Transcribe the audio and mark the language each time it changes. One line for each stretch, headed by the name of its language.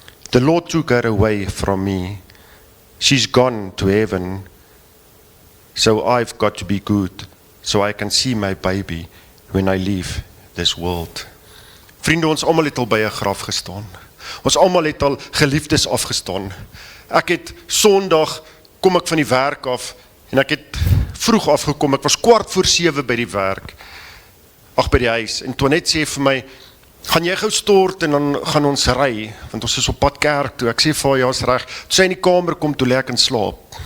English: The Lord took her away from me. She's gone to heaven. So I've got to be good, so I can see my baby when I leave this world.
Afrikaans: Vriende, ons almal het al by 'n graf gestaan. Ons almal het al geliefdes afgestaan. Ek het Sondag kom ek van die werk af, en ek het vroeg afgekom, ek was 6:15 by die werk, by die huis, en toe net sê vir my, gaan jy gou stort en dan gaan ons ry, want ons is op pad kerk toe. Ek sê vir haar, ja, is reg. Toe sy in die kamer kom, toe lê ek in slaap.